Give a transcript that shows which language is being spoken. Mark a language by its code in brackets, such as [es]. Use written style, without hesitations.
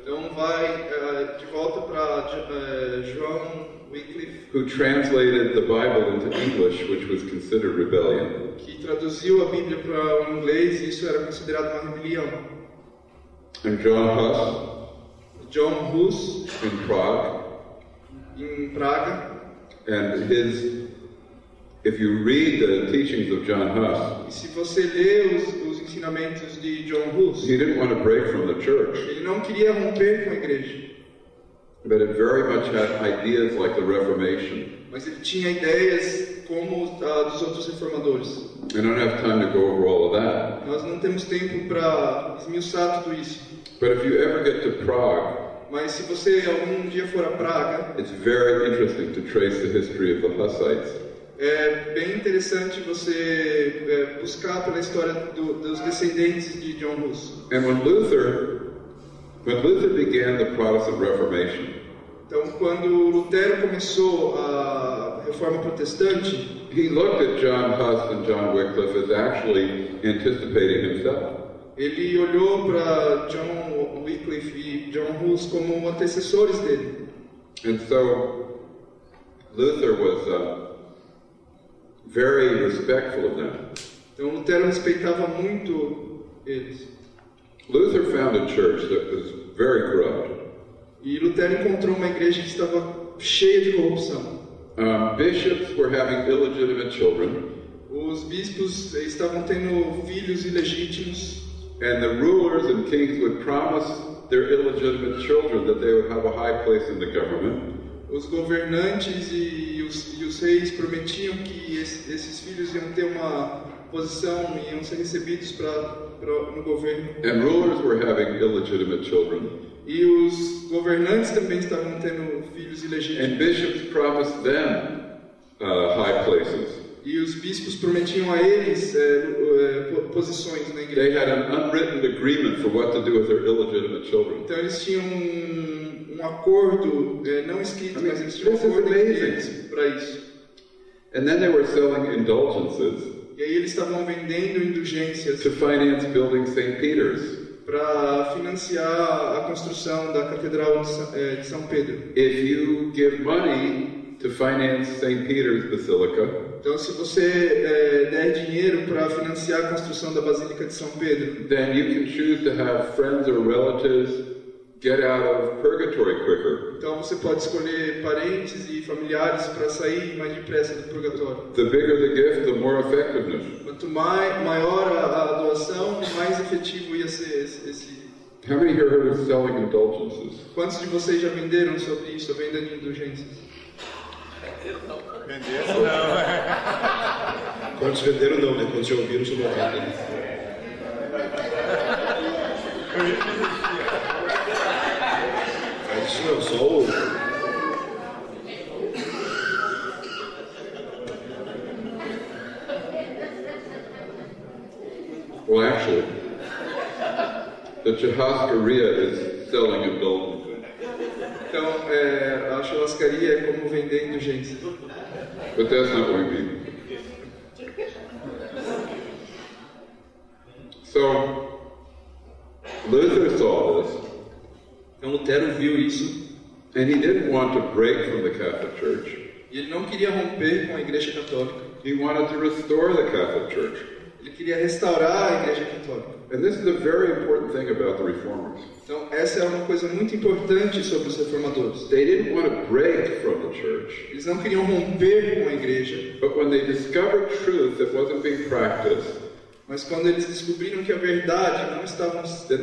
[pt] Então vai de volta para John Wycliffe, [en] who translated the Bible into English, which was considered rebellion. [pt] Que traduziu a Bíblia para o inglês e isso era considerado uma rebelião. [en] And John Hus in Prague. [pt] Em Praga. [en] And if you read the teachings of John Hus, [pt] e se você lê os ensinamentos de John Hus, [en] he didn't want to break from the church. [pt] Ele não queria romper com a igreja. [en] But it very much had ideas like the Reformation. [pt] Mas ele tinha ideias como a dos outros reformadores. [en] I don't have time to go over all of that. [pt] Nós não temos tempo para esmiuçar tudo isso. [en] But if you ever get to Prague, [pt] Mas se você algum dia for a Praga, [en] it's very interesting to trace the history of the Hussites. [pt] é bem interessante você buscar pela história dos descendentes de John Hus. [en] And when Luther began the Protestant Reformation, [pt] Então, quando Lutero começou a Reforma Protestante, [en] he looked at John Huss and John Wycliffe as actually anticipating himself. [pt] ele olhou para John Wycliffe e John Hus como antecessores dele. [en] And so Luther was very respectful of them. [pt] Então, Lutero respeitava muito eles. [en] Luther found a church that was very corrupt. [pt] E Lutero encontrou uma igreja que estava cheia de corrupção. [en] Bishops were having illegitimate children, [pt] Os bispos estavam tendo filhos ilegítimos. [en] and the rulers and kings would promise their illegitimate children that they would have a high place in the government. [pt] Os governantes e os reis prometiam que esses filhos iam ter uma posição e iam ser recebidos no governo. [en] And rulers were having illegitimate children. [pt] E os governantes também estavam tendo filhos ilegítimos. [en] And bishops promised them high places. [pt] E os bispos prometiam a eles posições na [en] They [pt] igreja. [en] had an unwritten agreement for what to do with their illegitimate children. [pt] Então eles tinham um acordo, não escrito, mas eles tinham um [en] This is [pt] acordo [en] amazing. [pt] entre eles para isso. [en] And then they were selling indulgences [pt] E aí eles estavam vendendo indulgências [en] to finance building St. Peter's. [pt] para financiar a construção da Catedral de São Pedro. [en] If you give money to finance St. Peter's Basilica, [pt] Então, se você der dinheiro para financiar a construção da Basílica de São Pedro, [en] then you can choose to have friends or relatives get out of purgatory quicker. [pt] então você pode escolher parentes e familiares para sair mais depressa do purgatório. [en] The bigger the gift, the more effectiveness. [pt] Quanto maior a doação, mais efetivo ia ser esse. [en] How many here heard of selling indulgences? [pt] Quantos de vocês já venderam sobre isso, a venda de indulgências? Venderam não. Quantos venderam não, né? Quantos já ouviram sobre a venda, né? Mas isso não, só o... [en] Well, actually, the churrascaria is selling indulgences. [pt] Então, a churrascaria é como vender indulgências. [en] But that's not what we mean. So, Luther saw this, [pt] Então, Lutero viu isso [en] and he didn't want to break from the Catholic Church. [pt] e ele não queria romper com a Igreja Católica. [en] He wanted to restore the Catholic Church. [pt] Ele queria restaurar a Igreja Católica. [en] And this is a very important thing about the Reformers. [pt] Então, essa é uma coisa muito importante sobre os reformadores. [en] They didn't want to break from the church, [pt] Eles não queriam romper com a Igreja, [en] but when they discovered truth that wasn't being practiced, [pt] mas quando eles descobriram que a verdade não estava sendo